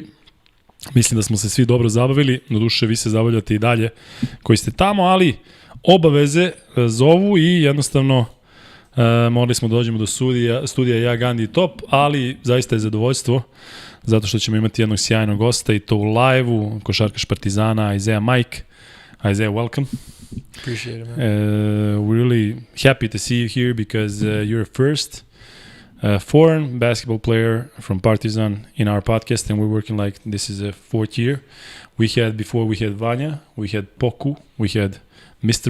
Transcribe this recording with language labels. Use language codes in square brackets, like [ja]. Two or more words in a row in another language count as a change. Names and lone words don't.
[sr] Mislim da smo se svi dobro zabavili. Doduše, vi se zabavljate i dalje koji ste tamo, ali obaveze zovu i jednostavno morali smo da dođemo do studija ja, Gandhi i Top, ali zaista je zadovoljstvo zato što ćemo imati jednog sjajnog gosta i to u live-u, košarkaš Partizana, Ajzea Majk. Ajzea, [en] welcome. Appreciate it, man. We're really happy to see you here because you're first foreign basketball player from Partizan in our podcast, and we're working like this is a fourth year. Before we had Vanja, we had Poku, we had Mr.